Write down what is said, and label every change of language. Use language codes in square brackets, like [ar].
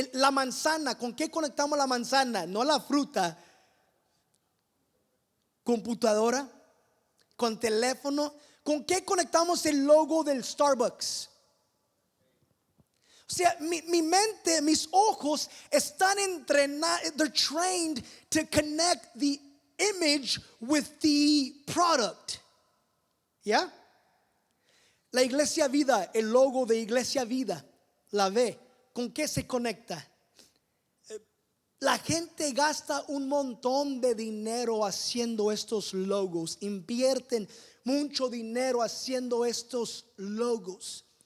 [es] La manzana, ¿con qué conectamos la manzana? No la fruta. Computadora, con teléfono. ¿Con qué conectamos el logo del Starbucks? O sea, mi mente, mis ojos están entrenados. [en] They're trained to connect the image with the product. [es] ¿Ya? La Iglesia Vida, el logo de Iglesia Vida, la ve. ¿Con qué se conecta? La gente gasta un montón de dinero haciendo estos logos. Invierten mucho dinero haciendo estos logos.